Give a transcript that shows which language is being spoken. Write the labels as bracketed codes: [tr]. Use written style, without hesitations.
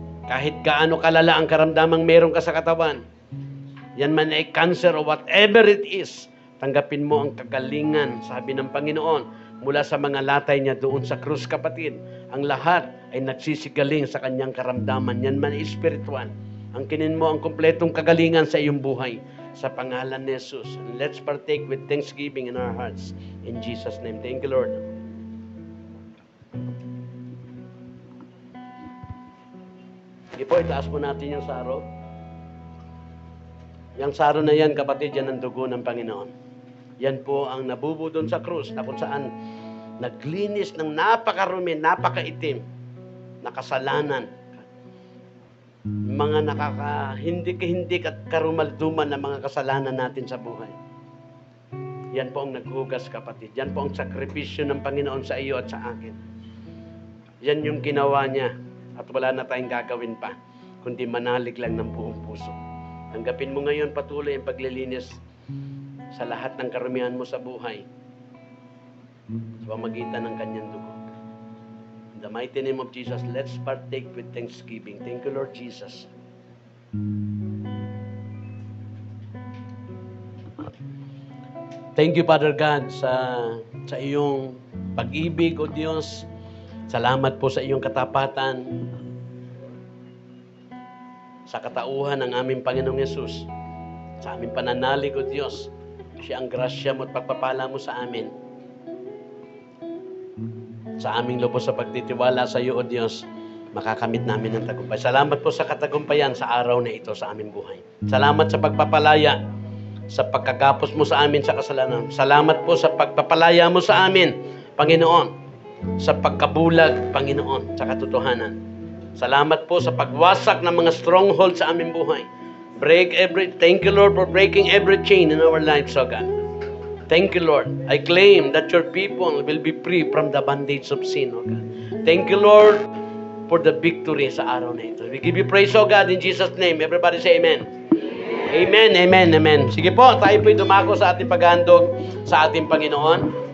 [tl] Kahit gaano kalala ang karamdamang meron ka sa katawan, yan man ay cancer or whatever it is, tanggapin mo ang kagalingan, sabi ng Panginoon, mula sa mga latay niya doon sa krus, kapatid. Ang lahat ay nagsisigaling sa kanyang karamdaman. Yan man ay spiritual. Angkinin mo ang kumpletong kagalingan sa iyong buhay. Sa pangalan ni Jesus. [en] And let's partake with thanksgiving in our hearts. In Jesus' name. Thank you, Lord. [tl] Sige po, itaas po natin yung saro. Yung saro na yan, kapatid, yan ang dugo ng Panginoon. Yan po ang nabubo doon sa krus na kung saan naglinis ng napakarumi, napakaitim na kasalanan. Mga hindi at karumalduman na mga kasalanan natin sa buhay. Yan po ang naghugas, kapatid. Yan po ang sakripisyo ng Panginoon sa iyo at sa akin. Yan yung ginawa niya at wala na tayong gagawin pa kundi manalig lang ng buong puso. Tanggapin mo ngayon patuloy ang paglilinis sa lahat ng karumihan mo sa buhay sa pamagitan ng kanyang dugo. [en] In the mighty name of Jesus, let's partake with thanksgiving. Thank you, Lord Jesus. Thank you, Father God, [tl] sa iyong pag-ibig, O Diyos. Salamat po sa iyong katapatan, sa katauhan ng aming Panginoong Yesus, sa aming pananalig, O Diyos. Siya ang grasya mo at pagpapala mo sa amin. Sa aming lubos sa pagtitiwala sa iyo, O Diyos, makakamit namin ang tagumpay. Salamat po sa katagumpayan sa araw na ito sa aming buhay. Salamat sa pagpapalaya, sa pagkagapos mo sa amin sa kasalanan. Salamat po sa pagpapalaya mo sa amin, Panginoon, sa pagkabulag, Panginoon, sa katotohanan. Salamat po sa pagwasak ng mga stronghold sa aming buhay. [en] Thank you, Lord, for breaking every chain in our lives, O God. Thank you, Lord. I claim that your people will be free from the bondage of sin, O God. Thank you, Lord, for the victory sa araw na ito. We give you praise, O God, in Jesus' name. Everybody say amen. Amen, amen, amen. [tl] Sige po, tayo po'y dumako sa ating paghandog sa ating Panginoon.